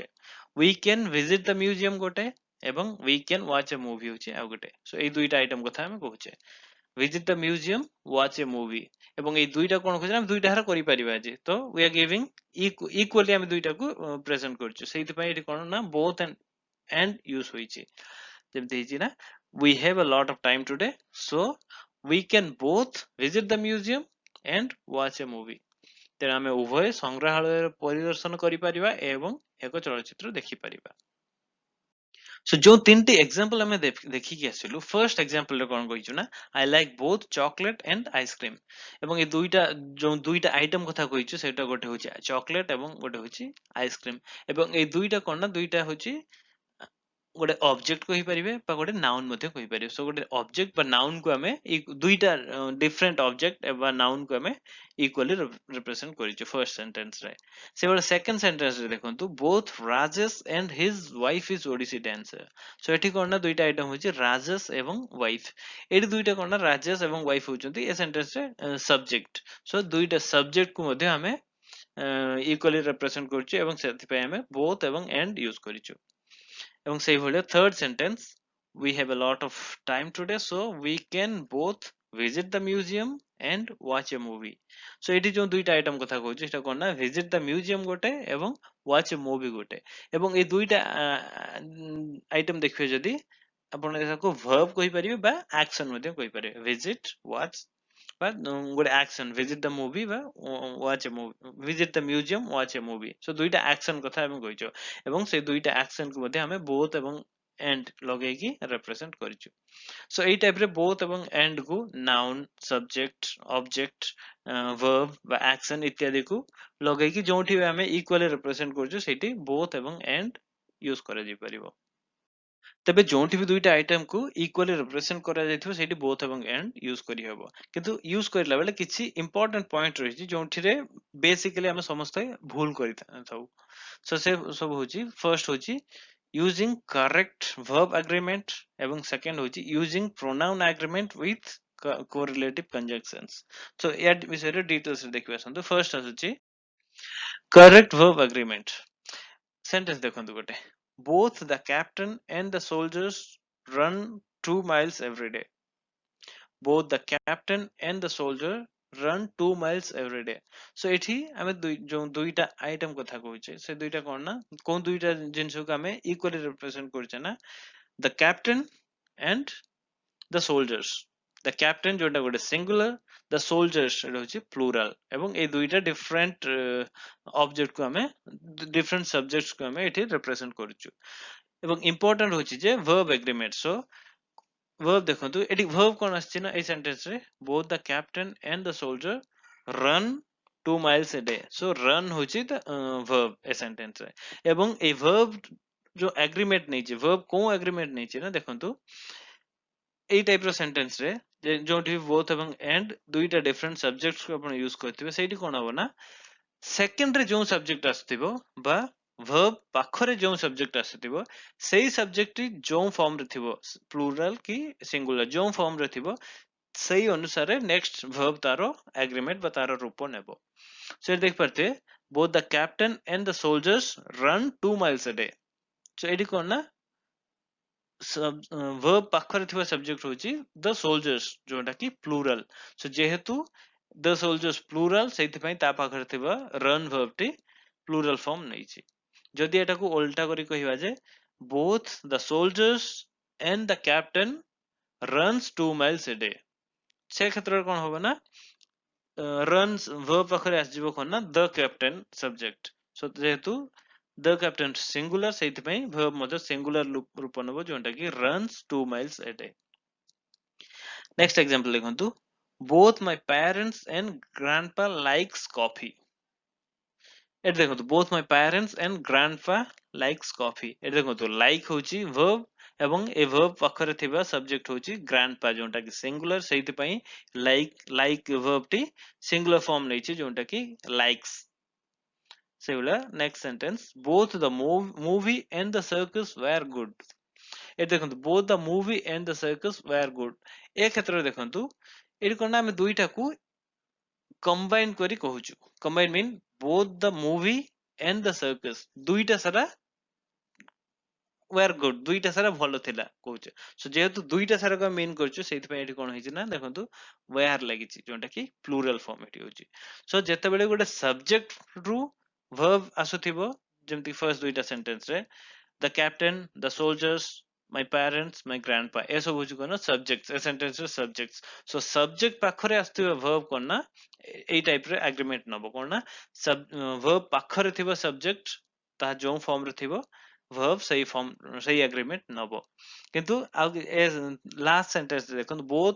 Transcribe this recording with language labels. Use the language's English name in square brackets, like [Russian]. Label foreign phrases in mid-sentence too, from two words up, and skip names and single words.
[English] We can visit the museum [Odia] ଗୋଟେ ଏବଂ [English] we can watch a movie [Odia] ହଉଛି ଆଉ ଗୋଟେ. So ଏଇ ଦୁଇଟା ଆଇଟମ କଥା ଆମେ କହୁଛେ. [English] Visit the museum, watch a movie. [Odia] ଏବଂ ଏଇ ଦୁଇଟା କଣ କହୁଛେ, ଆମେ ଦୁଇଟା ହାର କରିପାରିବା ଆଜି. ତ [English] we are giving equally [Odia] ଆମେ ଦୁଇଟାକୁ ପ୍ରେଜେଣ୍ଟ କରୁଛୁ. ସେଇଥିପାଇଁ ଏଠି କଣ ନା [English] both and [Odia] ୟୁଜ ହୋଇଛି. ଯେମିତି ହେଇଛି ନା [English] we have a lot of time today, so we can both visit the museum and watch a movie. [Odia] ତେଣୁ ଆମେ ଉଭୟ ସଂଗ୍ରହାଳୟ ପରିଦର୍ଶନ କରିପାରିବା ଏବଂ ଏକ ଚଳଚ୍ଚିତ୍ର ଦେଖିପାରିବା. So ଯୋଉ ତିନଟି ଏକ୍ସାମ୍ପଲ ଆମେ ଦେଖିକି ଆସିଲୁ, [English] first example [Odia] ରେ କଣ କହିଛୁ ନା [English] I like both chocolate and ice cream. [Odia] ଏବଂ ଏଇ ଯୋଉ ଦୁଇଟା ଆଇଟମ କଥା କହିଛୁ ସେଇଟା ଗୋଟେ ହଉଛି ଚକୋଲେଟ ଏବଂ ଗୋଟେ ହଉଛି ଆଇସ୍କ୍ରିମ. ଏବଂ ଏଇ ଦୁଇଟା କଣ ନା ଦୁଇଟା ହଉଛି ଗୋଟେ ଅବଜେକ୍ଟ କହିପାରିବେ ବା ଗୋଟେ ନାଉନ ମଧ୍ୟ କହିପାରିବେ. ସୋ ଗୋଟେ ଅବଜେକ୍ଟ ବା ନାଉନ କୁ ଆମେ ଦୁଇଟା [English] different object [Odia] ବା ନାଉନ କୁ ଆମେ [English] equally represent [Odia] କରିଛୁ [English] first sentence [Odia] ରେ. ସେଭଳି [English] second sentence [Odia] ରେ ଦେଖନ୍ତୁ, [English] both Rajesh and his wife is Odissi dancer. [Odia] ସୋ ଏଠି କଣ ନା ଦୁଇଟା ଆଇଟମ ହଉଛି ରାଜେଶ ଏବଂ ୱାଇଫ. ଏଠି ଦୁଇଟା କଣ ନା ରାଜେଶ ଏବଂ ୱାଇଫ ହଉଛନ୍ତି ଏ ସେଣ୍ଟେନ୍ସ ରେ ସବଜେକ୍ଟ. ସୋ ଦୁଇଟା ସବଜେକ୍ଟ କୁ ମଧ୍ୟ ଆମେ [English] equally represent [Odia] କରୁଛୁ ଏବଂ ସେଥିପାଇଁ ଆମେ both ଏବଂ and ୟୁଜ କରିଛୁ. ଏବଂ ସେଇଭଳିଆ [English] third sentence, we have a lot of time today, so we can both visit the museum and watch a movie. [Odia] So ଏଠି ଯୋଉ ଦୁଇଟା ଆଇଟମ କଥା କହୁଛି ସେଟା କଣ ନା [English] visit the museum [Odia] ଗୋଟେ ଏବଂ [English] watch a movie [Odia] ଗୋଟେ ଏବଂ এই ଦୁଇଟା ଆଇଟମ ଦେଖିବେ ଯଦି ଆପଣ ଏହାକୁ verb କହିପାରିବେ ବା action ମଧ୍ୟ କହିପାରିବେ [English] visit watch [Odia] ବା ଗୋଟେ [English] action visit the movie [Odia] ବା [English] watch a movie visit the museum watch a movie so [Odia] ଦୁଇଟା action କଥା ଆମେ କହିଛୁ ଏବଂ ସେ ଦୁଇଟା action କୁ ମଧ୍ୟ ଆମେ both ଏବଂ and ଲଗେଇକି represent କରିଛୁ so ଏଇ ଟାଇପ ରେ both ଏବଂ and କୁ [English] noun subject object verb [Odia] ବା action ଇତ୍ୟାଦି କୁ ଲଗେଇକି ଯୋଉଠି ବି ଆମେ [English] equally represent [Odia] କରୁଛୁ ସେଇଠି both ଏବଂ and ୟୁଜ କରାଯାଇ ପାରିବ ତେବେ ଯୋଉଠି ବି ଦୁଇଟା ଆଇଟମ କୁ [English] equally represent [Odia] କରାଯାଇଥିବ ସେଇଠି ବୋଥ ଏବଂ ଏଣ୍ଡ ୟୁଜ କରିହେବ କିନ୍ତୁ ୟୁଜ କରିଲା ବେଳେ କିଛି [English] important point [Odia] ରହିଛି ଯୋଉଥିରେ ବେସିକାଲି ଆମେ ସମସ୍ତେ ଭୁଲ କରିଥାଉ ସୋ ସେ ସବୁ ହଉଛି ଫର୍ଷ୍ଟ ହଉଛି [English] using correct verb agreement [Odia] ଏବଂ ସେକେଣ୍ଡ ହଉଛି [English] using pronoun agreement with correlative conjunctions so [Hindi] या विषय डिटेल्स देखिए [Odia] आसନ୍ତୁ फर्स्ट आସୁଛି [English] correct verb agreement sentence [Odia] ଦେଖନ୍ତୁ [English] ଗୋଟେ both the captain and the soldiers run 2 miles every day both the captain and the soldier run 2 miles every day so [Odia] ଏଠି ଆମେ ଯୋଉ ଦୁଇଟା ଆଇଟମ କଥା କହୁଛେ ସେ ଦୁଇଟା କଣ ନା କୋଉ ଦୁଇଟା ଜିନିଷକୁ ଆମେ [English] equally represent [Odia] କରୁଛେ ନା [English] the captain and the soldiers the captain [Odia] ଯୋଉଟା ଗୋଟେ [English] singular the soldiers [Odia] ଏଟା ହଉଛି plural ଏବଂ এই ଦୁଇଟା [English] different object [Odia] କୁ ଆମେ [English] different subjects [Odia] କୁ ଆମେ ଏଠି represent କରୁଛୁ ଏବଂ important ହଉଛି ଯେ [English] verb agreement so verb [Odia] ଦେଖନ୍ତୁ ଏଠି verb କଣ ଆସିଛି ନା ଏଇ ସେଣ୍ଟେନ୍ସ ରେ [English] both the captain and the soldier run 2 miles a day so run [Odia] ହଉଛି [English] the verb [Odia] ଏ ସେଣ୍ଟେନ୍ସ ରେ ଏବଂ এই verb जो agreement ନେଇଛି verb କୋଉ agreement ନେଇଛି ନା ଦେଖନ୍ତୁ ଏଇ ଟାଇପ ର ସେଣ୍ଟେନ୍ସ ରେ ଯୋଉଠି both ଏବଂ and ଦୁଇଟା [English] different subjects [Odia] କୁ ଆପଣ ୟୁଜ କରିଥିବେ ସେଇଠି କଣ ହବ ନା ସେକେଣ୍ଡ ରେ ଯୋଉ ସବଜେକ୍ଟ ଆସୁଥିବ ବା verb ପାଖରେ ଯୋଉ ସବଜେକ୍ଟ ଆସୁଥିବ ସେଇ ସବଜେକ୍ଟ ଯୋଉ ଫର୍ମ ରେ ଥିବ ପ୍ଲୁରାଲ କି ସିଙ୍ଗୁଲାର ଯୋଉ ଫର୍ମ ରେ ଥିବ ସେଇ ଅନୁସାରେ [English] next verb [Odia] ତାର ଆଗ୍ରିମେଣ୍ଟ ବା ତାର ରୂପ ନେବ ସେ ଦେଖିପାରୁଥିବେ [English] both the captain and the soldiers run 2 miles a day so [Odia] ଏଠି କଣ ନା verb ପାଖରେ ଥିବା ସବଜେକ୍ଟ ହଉଛି [English] the soldiers [Odia] ଯୋଉଟା କି ପ୍ଲୁରାଲ so ଯେହେତୁ [English] the soldiers plural [Odia] ସେଇଥିପାଇଁ ତା ପାଖରେ ଥିବା [English] run verb [Odia] ଟି [English] plural form [Odia] ନେଇଛି ଯଦି ଏଟାକୁ ଓଲଟା କରି କହିବା ଯେ [English] both the soldiers and the captain runs 2 miles a day [Odia] ସେ କ୍ଷେତ୍ରରେ କଣ ହବ ନା [English] runs verb [Odia] ପାଖରେ ଆସିଯିବ କଣ ନା [English] the captain subject so [Odia] ଯେହେତୁ [English] the captain singular [Odia] ସେଇଥିପାଇଁ verb ମଧ୍ୟ singular ରୂପ ନେବ ଯୋଉଟା କି runs [English] 2 miles a day next example ଦେଖନ୍ତୁ both my parents and grandpa likes coffee [Odia] ଏଠି ଦେଖନ୍ତୁ [English] both my parents and grandpa likes [Odia] coffee ଏଠି ଦେଖନ୍ତୁ like ହଉଛି verb ଏବଂ ଏ verb ପାଖରେ ଥିବା subject ହଉଛି grandpa ଯୋଉଟା କି singular ସେଇଥିପାଇଁ [English] like verb [Odia] ଟି [English] singular form [Odia] ନେଇଛି ଯୋଉଟା କି likes ସେଇଭଳିଆ [English] next sentence both the movie and the circus were good [Odia] ଏଠି ଦେଖନ୍ତୁ [English] both the movie and the circus were good [Odia] ଏ କ୍ଷେତ୍ରରେ ଦେଖନ୍ତୁ ଏଠି କଣ ନା ଆମେ ଦୁଇଟାକୁ combine କରି କହୁଛୁ [English] combine mean both the movie and the circus [Odia] ଦୁଇଟା ସାରା [English] were good [Odia] ଦୁଇଟା ସାରା ଭଲ ଥିଲା କହୁଛେ so ଯେହେତୁ ଦୁଇଟା ସାରା mean କରୁଛୁ ସେଇଥିପାଇଁ ଏଠି କଣ ହେଇଛି ନା ଦେଖନ୍ତୁ were ଲାଗିଛି ଯୋଉଟା କି [English] plural form [Odia] ଏଠି ହଉଛି so ଯେତେବେଳେ ଗୋଟେ subject ରୁ verb ଆସୁଥିବ ଯେମିତି first ଦୁଇଟା sentence ରେ [English] the captain the soldiers my parents my grandpa [Odia] ଏସବୁ ହଉଛି କଣ subjects ଏ sentence ର [English] subjects so subject [Odia] ପାଖରେ ଆସୁଥିବା verb କଣ ନା ଏଇ ଟାଇପ ରେ agreement ନବ କଣ ନା verb ପାଖରେ ଥିବା subject ତାହା ଯୋଉ form ରେ ଥିବ verb ସେଇ agreement ନବ କିନ୍ତୁ ଆଉ [English] last sentence [Odia] ଦେଖନ୍ତୁ both